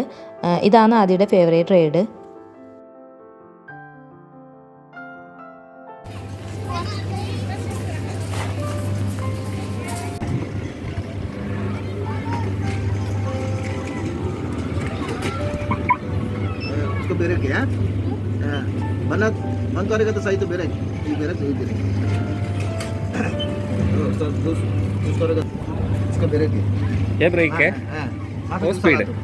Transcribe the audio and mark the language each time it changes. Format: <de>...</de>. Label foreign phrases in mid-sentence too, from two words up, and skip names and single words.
<ml>ഇതാണ് ആദ്യയുടെ</ml> <en>favourite ride.</en> <ms>Berek ya, mana ada kata saya itu berek, ini berek ini berek. Terus ada इसका berek ya.</ms> <hi>ये ब्रेक है वो स्पीड है.</hi>